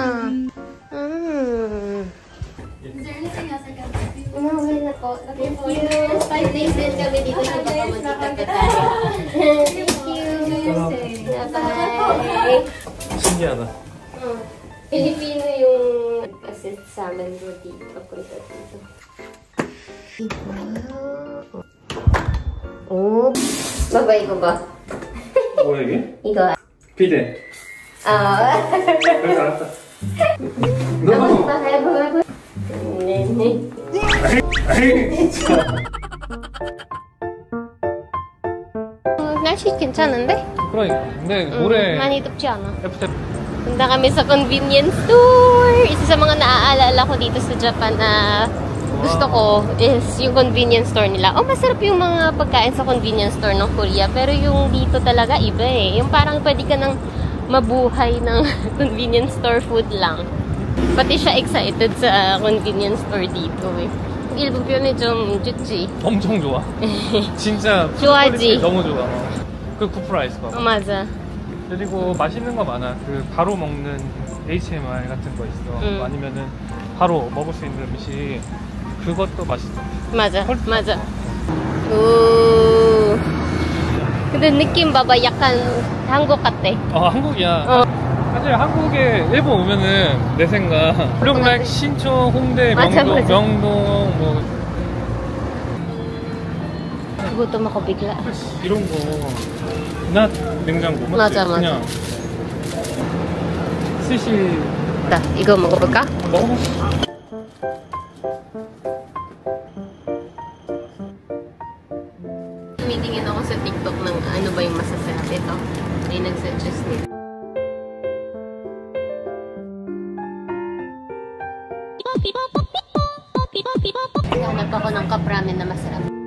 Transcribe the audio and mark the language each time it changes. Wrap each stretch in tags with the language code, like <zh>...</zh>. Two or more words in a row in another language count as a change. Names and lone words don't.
<en>Is there anything else I can help you?</en> <tl>Okay na po.</tl> <en>Thank you.</en> <tl>5 days din kami dito sa Bakamatita tayo.</tl> <en>Thank you. Bye-bye.</en> <ko>신기하다.</ko> <tl>Pilipino yung assist sa amin po dito. Papunta dito. Oh, babay ko ba?</tl> <ko>뭐야 이게? 이거. 비데. 아. 그래서 알았다. No. 네네. 날씨 괜찮은데? 그러니까. 근데 올해 많이 덥지 않아. FT</ko> <tl>Punta kami sa</tl> <en>convenience store.</en> <tl>Isa sa mga naaalala ko dito sa Japan na gusto ko is yung</tl> <en>convenience store</en> <tl>nila. Oh, masarap yung mga pagkain sa</tl> <en>convenience store</en> <tl>ng Korea. Pero yung dito talaga iba eh. Yung parang pwede ka nang mabuhay ng</tl> <en>convenience store food</en> <tl>lang. Pati siya excited sa</tl> <en>convenience store</en> <tl>dito eh.</tl> <ko>일본 편이 좀 좋지? 엄청 좋아. 진짜 좋아하지? 너무 좋아. 그 굿프라이스 봐. 맞아. 그리고 맛있는 거 많아. 그 바로 먹는 HMR 같은 거 있어. 아니면은 바로 먹을 수 있는 음식 그것도 맛있어. 맞아, 맞아. 오. 근데 느낌 봐봐, 약간 한국 같대. 한국이야. 사실 한국에 일본 오면은 내 생각 울릉락, 신촌, 홍대, 맞아, 명동, 맞아. 명동 뭐</ko> <tl>Gutom ako bigla.</tl> <ko>이런 거 나 냉장고 맞지? 맞아, 맞아. 그냥 스시 자, 이거 먹어볼까? 먹어.</ko> <tl>Tumitingin ako sa TikTok ng ano ba yung masasarap ito. May nag-suggest nito. Hanap ako ng</tl> <en>cup ramen</en> <tl>na masarap.</tl>